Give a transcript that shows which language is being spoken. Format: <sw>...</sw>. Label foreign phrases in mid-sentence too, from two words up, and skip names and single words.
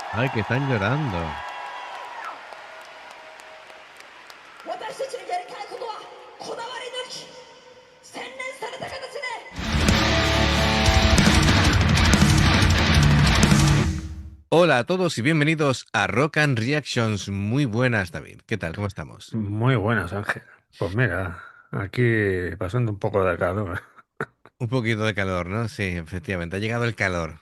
<es>Ay, que están llorando.</es> <ja>私たちのやりたいことはこだわり抜き洗練された形で</ja> <es>Hola a todos y bienvenidos a Rock and Reactions. Muy buenas, David. ¿Qué tal? ¿Cómo estamos? Muy buenas, Ángel. Pues mira, aquí pasando un poco de calor. Un poquito de calor, ¿no? Sí, efectivamente. Ha llegado el calor.</es>